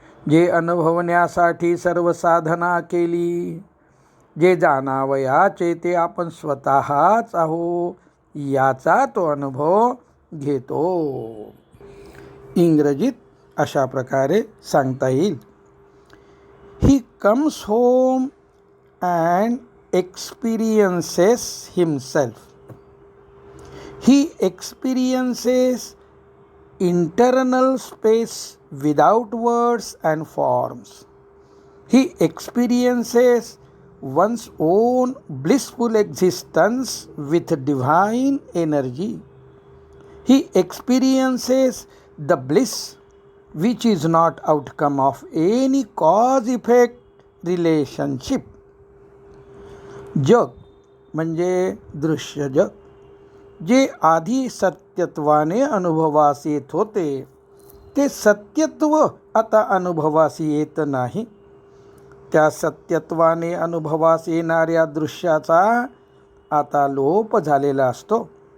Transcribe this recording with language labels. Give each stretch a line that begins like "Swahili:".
Marathi: जे अनुभवण्यासाठी सर्व साधना केली, जे जाणावयाचे ते आपण स्वतःच आहो याचा तो अनुभव घेतो. इंग्रजीत अशा प्रकारे सांगता येईल.
English: He comes home and experiences himself. He experiences internal space without words and forms. He experiences one's own blissful existence with divine energy. He experiences the bliss which is not outcome of any cause-effect relationship.
Marathi: जग म्हणजे दृश्य जग, जे आधी सत्यत्वाने अनुभवास येत होते ते सत्यत्व आता अनुभवास येत नाही. त्या सत्यत्वाने अनुभवास येणाऱ्या दृश्याचा आता लोप झालेला असतो.